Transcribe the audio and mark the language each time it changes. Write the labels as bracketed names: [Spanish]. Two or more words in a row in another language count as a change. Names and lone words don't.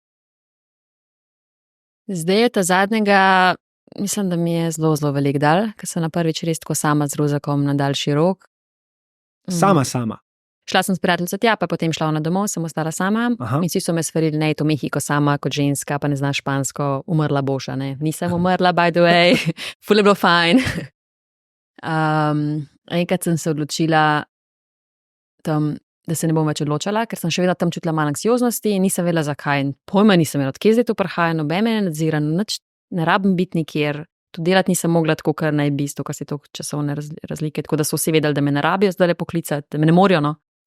[Slovenian] Zdaj je ta zadnjega, mislim, da mi je zelo, zelo velik dal, ker sem na prvič res tako sama z Ruzakom na daljši rok. Sama. Šla sem s prijateljico tja, pa potem šla na domov, sem ostala sama. In vsi so me svarili, ne, to Mehiko sama kot ženska, pa ne znaš špansko, umrla boš, ne. Nisem umrla, [English] by the way, [Slovenian] ful je bilo fajn. Enkrat sem se odločila tam, da se ne bom več odločala, ker sem še vedno tam čutila malo anksioznosti in nisem vedela zakaj. Pojma nisem imela, odkje zdaj to prihaja, noben me ne nadzira, nič ne rabim biti nikjer, tudi delati nisem mogla tako, kar naj bi, to, kar se to časovne razlike, tako da so vsi vedeli, da me ne rabijo zdaj le poklicati, da me ne morajo, no.